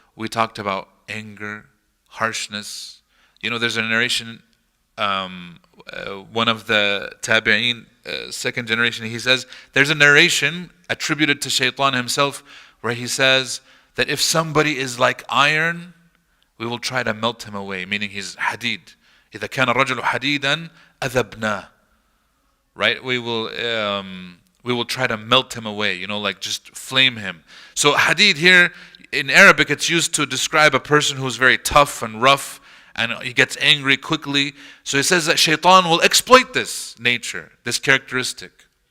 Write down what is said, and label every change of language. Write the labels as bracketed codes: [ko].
[en] We talked about anger, harshness. There's a narration, one of the tabi'een, second generation, he says, there's a narration attributed to Shaitan himself where he says that if somebody is like iron, we will try to melt him away, meaning he's hadid. [ar] إذا كان الرجل حديدا أذبناه. [en] Right? We will try to melt him away, like just flame him. So hadid here, in Arabic, it's used to describe a person who's very tough and rough, and he gets angry quickly. So it says that Shaitan will exploit this nature, this characteristic.